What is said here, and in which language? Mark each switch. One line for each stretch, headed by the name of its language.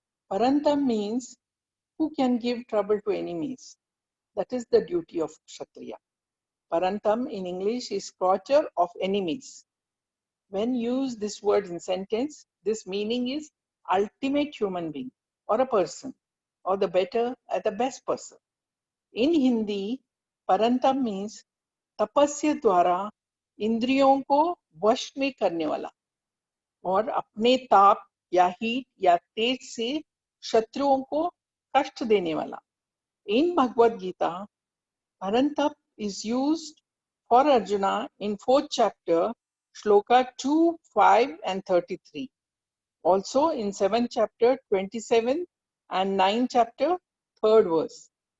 English: Parantam means who can give trouble to enemies. That is the duty of Kshatriya. Parantam in English is scorcher of enemies. When used this word in sentence, this meaning is ultimate human being or a person or the better or the best person. In Hindi, parantam means
Hindi: तपस्या द्वारा इंद्रियों को वश में करने वाला और अपने ताप या हीट या तेज से शत्रुओं को कष्ट देने वाला.
English: In Bhagavad Gita, Parantap is used for Arjuna in 4th chapter, Shloka 2, 5 and 33. Also in 7th chapter, 27 and 9th chapter, 3rd verse.